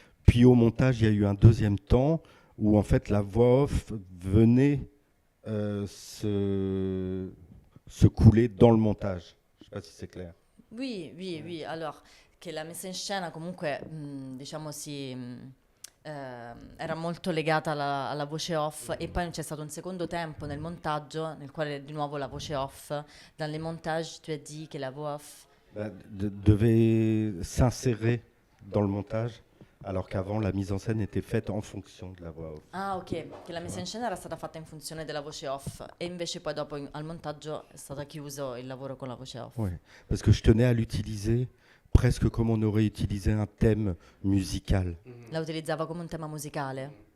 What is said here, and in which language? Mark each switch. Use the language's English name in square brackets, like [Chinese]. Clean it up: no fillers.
[French] Puis au montage, il y a eu un deuxième temps où en fait la voix off venait se couler dans le montage. Je ne sais pas si c'est clair. Oui. [Italian] Alors, che la messa in scena comunque, diciamo, era molto legata alla voce off, e poi c'è stato un secondo tempo nel montaggio nel quale di nuovo la voce off. [French] Dans les montages, tu as dit que la voix off devait s'insérer dans le montage, alors qu'avant la mise en scène était faite en fonction de la voix off. [Italian] Ah, ok, che la messa in scena era stata fatta in funzione della voce off, e invece poi dopo al montaggio è stato chiuso il lavoro con la voce off. [French] Oui, parce que je tenais à l'utiliser presque comme on aurait utilisé un thème musical. [Italian] La utilizzava come un tema musicale.